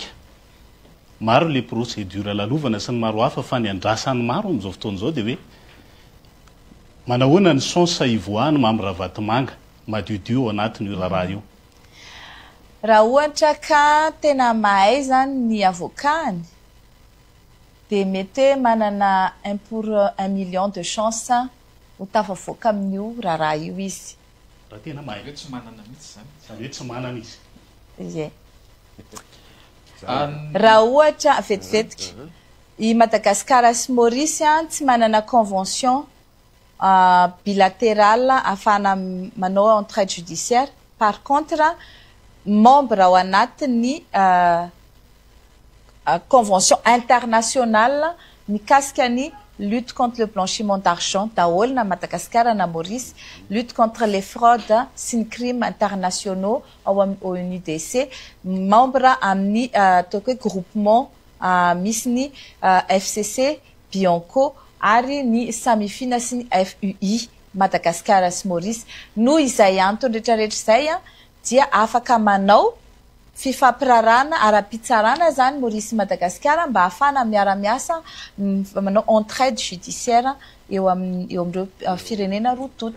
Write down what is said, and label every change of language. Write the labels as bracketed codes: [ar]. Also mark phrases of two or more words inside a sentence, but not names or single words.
[mg] Maro le procédure lalovana sy ny maro hafa fa ny andrasany maro amin'izao fotoan'izao dia hoe manahoana ny sens ivoahany mamyravatomanga madiodio ao anatin'io raharaha io. Raha ohatra ka tena mahay zany ny avokany dia mety manana [fr] 1 pour 1 million de chance [mg] ho tafavoaka amin'io raharaha io izy. Raha tena mahay tsy manana mihitsy zany. Zany hoe tsy manana izy. Ie. Raha ohatra vetivetika i Madagasikara sy Maurice tsy manana [fr] convention bilatérale [mg] afana manao [fr] entraide judiciaire. Par contre [mg] membre ao anatin'ny [fr] convention internationale [mg] mikasika ny [fr] lutte contre le blanchiment d'argent [mg] daholo na Madagasikara na Maurice, [fr] lutte contre les fraudes [mg] sy ny [fr] crimes internationaux [mg] ao ONUDC, membre amin'ny ataoko hoe groupement misy ny FCC, Bianco ary ny Samifina sy ny FUI Madagasikara sy Maurice. Noho izay antony rehetrarehetra izay dia afaka manao fifampirarana ara-pitsarana zany Maurice Madagasikara mba ahafana miara-miasa manao [fr] entraide judiciaire [mg] eo amin'ireo firenena roa tota.